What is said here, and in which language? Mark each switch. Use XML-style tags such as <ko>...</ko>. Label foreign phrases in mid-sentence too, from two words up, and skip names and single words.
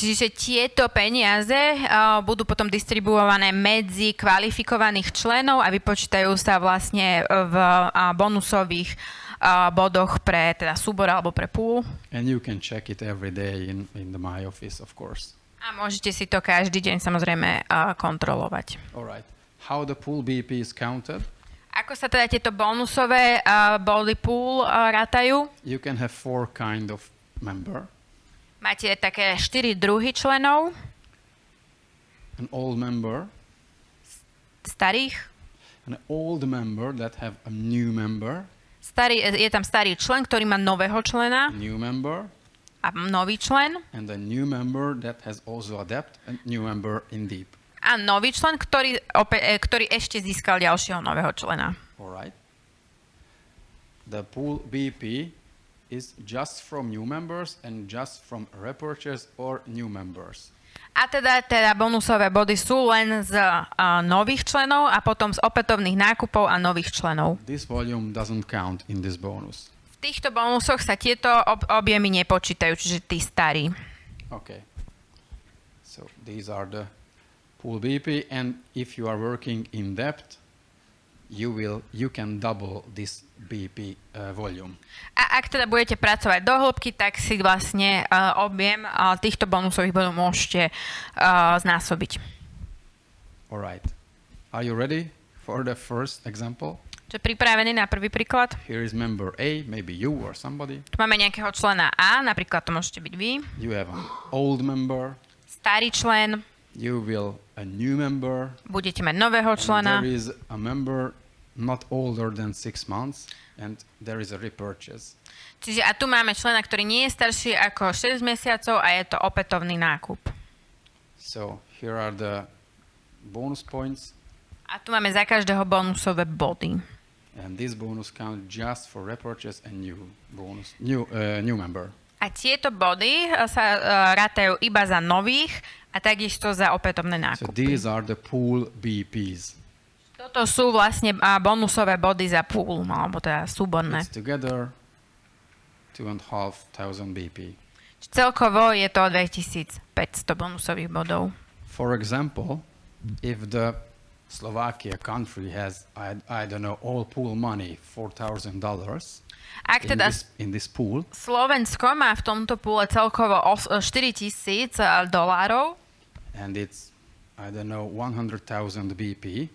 <sk>Čiže tieto peniaze budú potom distribuované medzi kvalifikovaných členov a vypočítajú sa vlastne v bonusových bodoch pre teda súbor alebo pre pool.</sk> <en>And you can check it every day in the My Office, of course.</en> <sk>A môžete si to každý deň samozrejme kontrolovať.</sk> <en>All right. How the pool BP is counted?</en> <sk>Ako sa teda tieto bonusové body pool rátajú?</sk> <en>You can have 4 kind of member.</en> <sk>Máte také 4 druhy členov.</sk> <en>An old member.</en> <sk>Starých.</sk> <en>An old member that have a new member.</en> <sk>Je tam starý člen, ktorý má nového člena.</sk> <en>New member.</en> <sk>A nový člen.</sk> <en>And a new member that has also a debt, a new member in deep.</en> <sk>A nový člen, ktorý ešte získal ďalšieho nového člena.</sk> <en>All right. The pool BP is just from new members and just from repurchase or new members.</en> <sk>A teda bonusové body sú len z nových členov a potom z opätovných nákupov a nových členov.</sk> <en>This volume doesn't count in this bonus.</en> <sk>V týchto bonusoch sa tieto objemy nepočítajú, čiže tí starí.</sk> <en>Okay. So these are the pool BP, and if you are working in depth, you can double this BP volume.</en> <sk>A ak teda budete pracovať do hĺbky, tak si vlastne objem týchto bonusových bodov môžete znásobiť.</sk> <en>All right. Are you ready for the first example?</en> <sk>Čiže pripravený na prvý príklad?</sk> <en>Here is member A, maybe you or somebody.</en> <sk>Tu máme nejakého člena A, napríklad to môžete byť vy.</sk> <en>You have an old member.</en> <sk>Starý člen.</sk> <en>You will a new member.</en> <sk>Budete mať nového člena.</sk> <en>And there is a member not older than 6 months and there is a repurchase.</en> <sk>Čiže a tu máme člena, ktorý nie je starší ako 6 mesiacov a je to opätovný nákup.</sk> <en>So here are the bonus points.</en> <sk>A tu máme za každého bonusové body.</sk> <en>And this bonus count just for repurchase and new member.</en> <sk>A tieto body sa rátajú iba za nových a takisto za opätovné nákupy.</sk> <en>So these are the pool BPs.</en> <sk>Toto sú vlastne bonusové body za pool, alebo teda súborné.</sk> <en>It's together 2,500 BP.</en> <sk>Celkovo je to 2500 bonusových bodov.</sk> <en>For example, if the Slovakia country has, I don't know, all pool money, $4,000 in this pool.</en> <sk>Slovensko má v tomto poole celkovo $4,000</sk> <en>and it's, I don't know, 100,000 BP.</en>